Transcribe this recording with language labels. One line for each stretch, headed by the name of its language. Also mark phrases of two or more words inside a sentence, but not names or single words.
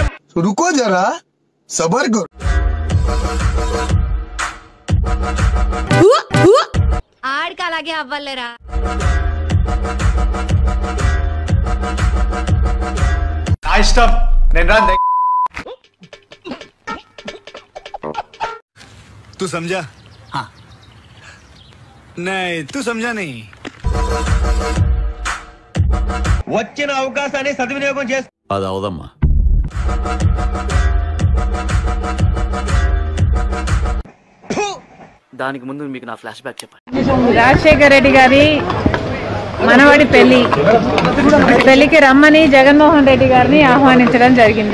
Hindi: रुको जरा सबर करो।
Telugu: ఆడికి అలాగే అవ్వలేరా. ఇష్టం నేను రాను.
Hindi: तू समझा? हाँ नहीं तू समझा नहीं.
Telugu: వచ్చిన అవకాశాన్ని సద్వినియోగం చేసు. అది అవదమ్మా. దానికి ముందు మీకు నా
English: flash back
Telugu: చెప్పండి. రాజశేఖర్ రెడ్డి గారి మనవడి పెళ్లికి రమ్మని జగన్మోహన్ రెడ్డి గారిని ఆహ్వానించడం జరిగింది.